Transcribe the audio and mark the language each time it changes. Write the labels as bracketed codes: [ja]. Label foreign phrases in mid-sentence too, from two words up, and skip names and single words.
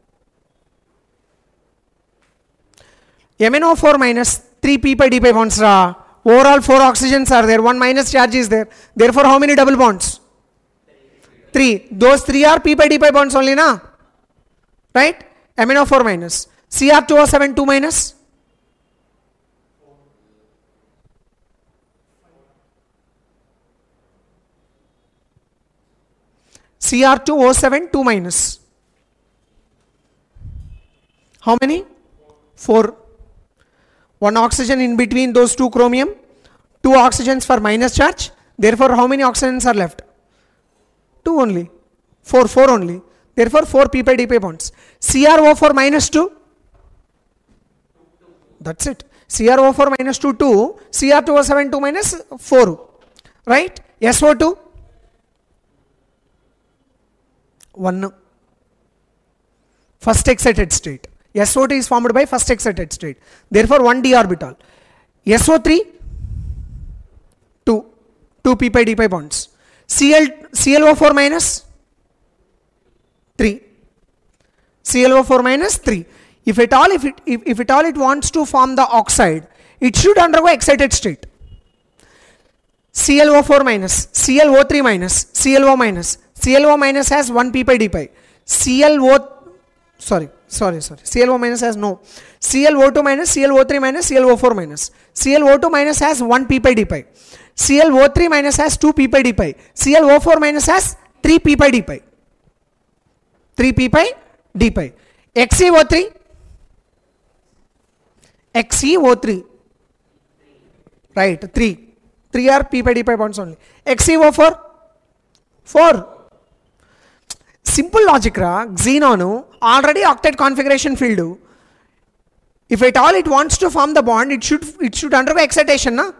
[en] MnO4 minus 3 p pi d pi bonds. Overall 4 oxygens are there, 1 minus charge is there. Therefore, how many double bonds? 3. Those 3 are p pi d pi bonds only, na? Right? MnO4 minus. Cr2O7 2 minus. Cr2O7 2 minus. How many? 4. 1 oxygen in between those 2 chromium. 2 oxygens for minus charge. Therefore, how many oxygens are left? 2 only. 4 only. Therefore, 4 p pi d pi bonds. CrO4 minus 2. That's it. CrO4 minus 2, 2. Cr2O7 2 minus 4. Right? SO2. 1. First excited state. SO2 is formed by first excited state. Therefore, 1 d orbital. SO3. 2 p pi d pi bonds. ClO4 minus 3. ClO4 minus 3. If at all it wants to form the oxide, it should undergo excited state. ClO4 minus, ClO3 minus, ClO minus. ClO minus has 1 p pi d pi. ClO minus has no. ClO2 minus, ClO3 minus, ClO4 minus. ClO2 minus has 1 p pi d pi. ClO3 minus has 2 p pi d pi. ClO4 minus has 3 p pi d pi. 3 p pi d pi. XeO3. XeO3. Right, 3. 3 are p pi d pi bonds only. XeO4. 4. Simple logic ra. Xenon already octet configuration field. If at all it wants to form the bond, it should undergo excitation, na?